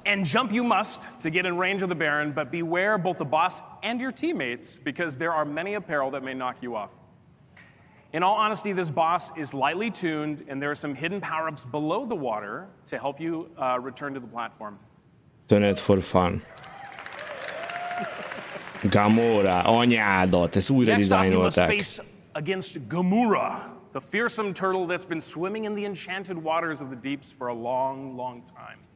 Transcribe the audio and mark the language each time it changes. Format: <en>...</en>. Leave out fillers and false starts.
<en>And jump you must to get in range of the Baron, but beware both the boss and your teammates, because there are many a peril that may knock you off. In all honesty, this boss is lightly tuned, and there are some hidden power-ups below the water to help you return to the platform. Turn it for fun.</en> <hu>Gamora, anyádat, ezt újra dizájnolták.</hu> <en>Next off, you must face against Gamora, the fearsome turtle that's been swimming in the enchanted waters of the deeps for a long, long time.</en>